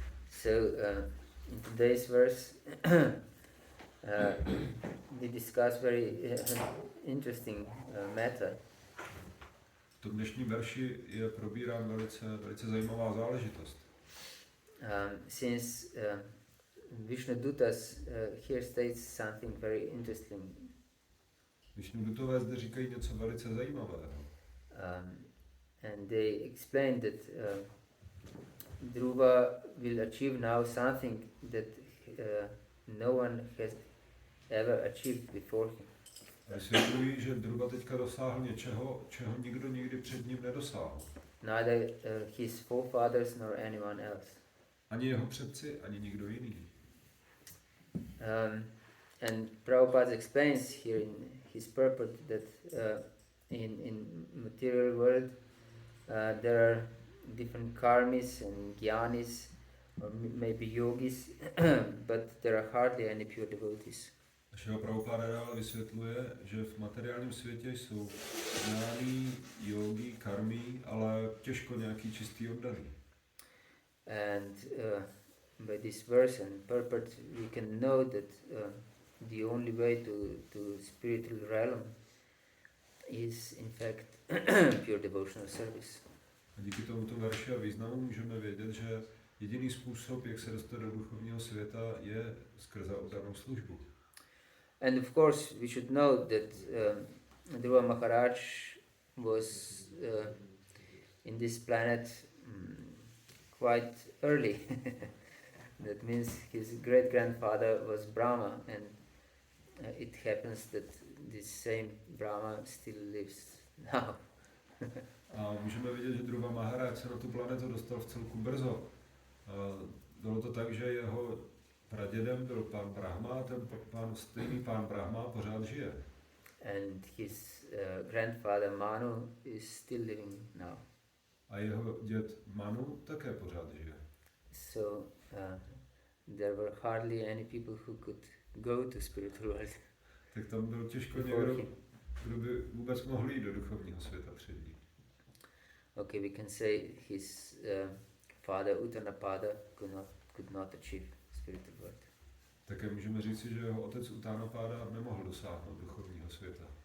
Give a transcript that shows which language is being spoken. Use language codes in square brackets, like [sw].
[en] So, in today's verse, we discuss very interesting matter. [cs] V tom dnešním verši je probírán velice zajímavá záležitost. [en] Since Vishnu-dutas here states something very interesting. [cs] Višnudutové zde říkají něco velice zajímavého. [en] And they explain that Dhruva will achieve now something that no one has ever achieved before him. [cs] Vysvětlují, že Dhruva teďka dosáhl něčeho, čeho nikdo nikdy před ním nedosáhl. [en] Neither his forefathers nor anyone else. [cs] Ani jeho předci, ani nikdo jiný. [en] And Prabhupada explains here in his purport that in material world there are different karmis and jnanis, or maybe yogis, but there are hardly any pure devotees. [cs] Našeho Prabhupada dále vysvětluje, že v materiálním světě jsou jnáni, yogi, karmi, ale těžko nějaký čistý oddaný. [en] And by this verse and purport we can know that the only way to spiritual realm is in fact pure devotional service. [cs] A díky tomuto verši a významu můžeme vědět, že jediný způsob, jak se dostat do duchovního světa, je skrze oddanou službu. [en] And of course we should know that Dhruva Maharaj was in this planet quite early. That means his great-grandfather was Brahma, and it happens that this same Brahma still lives now. [cs] A můžeme vidět, že Dhruva Maharaj se na tu planetu dostal v celku brzo. Bylo to tak, že jeho pradědem byl pán Brahma a ten stejný pán Brahma pořád žije. [en] And his grandfather Manu is still living now. [cs] A jeho děd Manu také pořád žije. [en] So there were hardly any people who could go to spiritual world. [cs] Tak tam byl těžko někdo, kdo by vůbec mohl jít do duchovního světa před ním. [en] Okay, we can say his father Uttanapada could not achieve spiritual birth. [cs] Také můžeme říci, že jeho otec Uttanapáda nemohl dosáhnout duchovního světa.